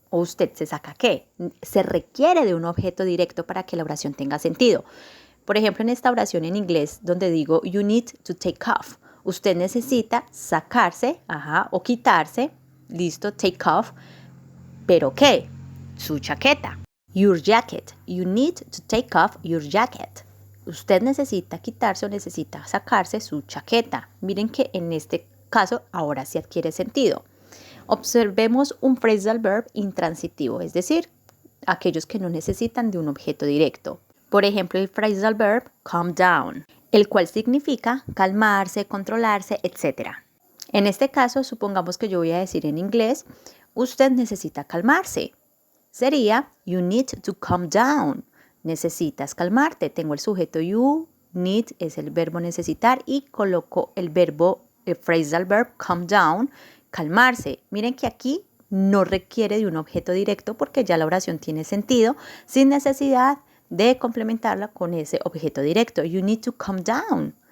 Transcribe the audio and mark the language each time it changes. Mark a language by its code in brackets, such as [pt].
[es] O usted se saca ¿qué? Se requiere de un objeto directo para que la oración tenga sentido. Por ejemplo, en esta oración en inglés donde digo [en] you need to take off, [es] usted necesita sacarse, o quitarse, listo, take off. ¿Pero qué? Su chaqueta. [en] Your jacket. You need to take off your jacket. [es] Usted necesita quitarse o necesita sacarse su chaqueta. Miren que en este caso ahora sí adquiere sentido. Observemos un phrasal verb intransitivo, es decir, aquellos que no necesitan de un objeto directo. Por ejemplo, el phrasal verb calm down, el cual significa calmarse, controlarse, etc. En este caso, supongamos que yo voy a decir en inglés, usted necesita calmarse. Sería, [en] you need to calm down. [es] Necesitas calmarte. Tengo el sujeto you, need es el verbo necesitar y coloco el phrasal verb calm down, calmarse. Miren que aquí no requiere de un objeto directo porque ya la oración tiene sentido sin necesidad de complementarla con ese objeto directo. [en] You need to calm down.